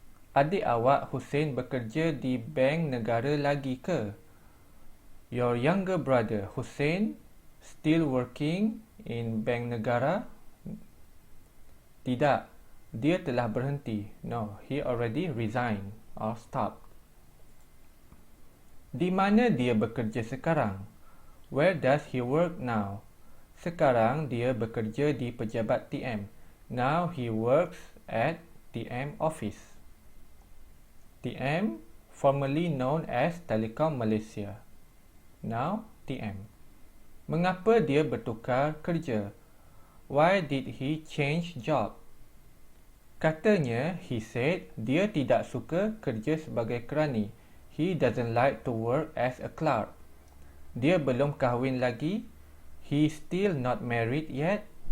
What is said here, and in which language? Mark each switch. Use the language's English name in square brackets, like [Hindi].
[Malay] Adik awak Hussein bekerja di Bank Negara lagi ke? [English] Your younger brother Hussein still working in Bank Negara? [Malay] Tidak, dia telah berhenti. [English] No, he already resigned or stopped. [Malay] Di mana dia bekerja sekarang? [English] Where does he work now? [Malay] Sekarang dia bekerja di pejabat TM. [English] Now he works at TM office. TM, formerly known as Telekom Malaysia. Now TM. [Malay] Mengapa dia bertukar kerja? [English] Why did he change job? [Malay] Katanya, [English] he said, [Malay] dia tidak suka kerja sebagai kerani. [English] He doesn't like to work as a clerk. [Malay] Dia belum kahwin lagi. [English] He still not married yet.